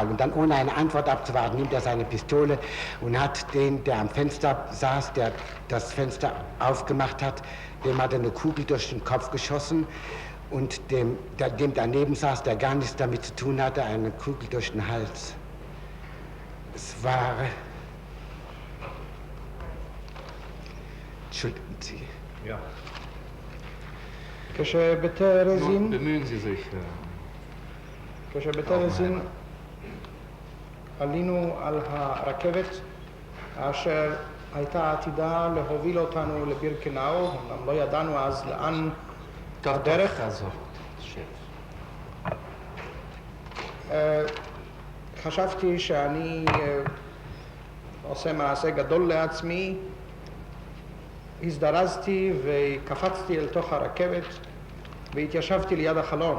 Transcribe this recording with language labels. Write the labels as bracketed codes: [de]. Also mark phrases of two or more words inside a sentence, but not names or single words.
[de] Und dann, ohne eine Antwort abzuwarten, nimmt er seine Pistole und hat den, der am Fenster saß, der das Fenster aufgemacht hat, dem hat er eine Kugel durch den Kopf geschossen und dem daneben saß, der gar nichts damit zu tun hatte, eine Kugel durch den Hals. Es war... Entschuldigen Sie. Ja. [he] כשבטרזין, [de] bemühen Sie sich. [he] כשבטרזין עלינו על הרכבת אשר הייתה עתידה להוביל אותנו לבירקנאו, אמנם לא ידענו אז לאן הדרך. חשבתי שאני עושה מעשה גדול לעצמי, הזדרזתי וקפצתי אל תוך הרכבת והתיישבתי ליד החלון.